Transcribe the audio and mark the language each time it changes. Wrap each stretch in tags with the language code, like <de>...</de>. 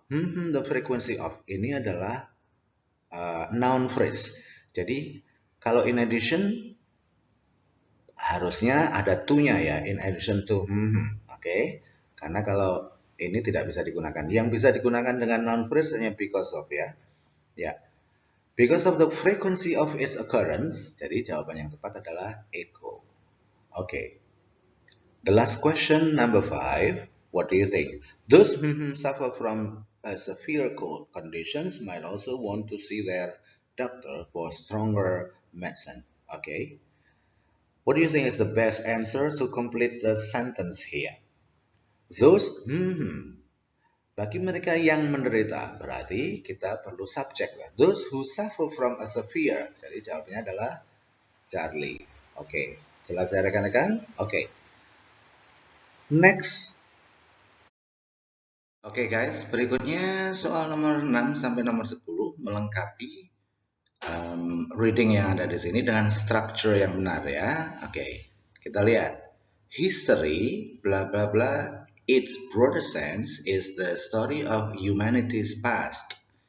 <en>The frequency of</en> <id>ini adalah</id> <en>noun phrase.</en> <id>Jadi kalau in addition harusnya ada to-nya ya,</id> <en>in addition to.</en> <id>Karena kalau ini tidak bisa digunakan. Yang bisa digunakan dengan noun phrase hanya because of ya.</id> <en>Because of the frequency of its occurrence.</en> <id>Jadi jawaban yang tepat adalah echo.</id> <en>The last question, number 5. What do you think? Those suffer from severe cold conditions might also want to see their doctor for stronger medicine. What do you think is the best answer to complete the sentence here?</en> <id>Those, bagi mereka yang menderita, berarti kita perlu subjek lah.</id> <en>Those who suffer from a severe.</en> <id>Jadi jawabnya adalah Charlie. Oke, jelas ya rekan-rekan? Oke. Next. Oke guys, berikutnya soal nomor 6 sampai nomor 10 melengkapi reading yang ada di sini dengan structure yang benar ya. Oke, kita lihat.</id> <en>History, bla bla bla, its broader sense is the story of humanity's past.</en>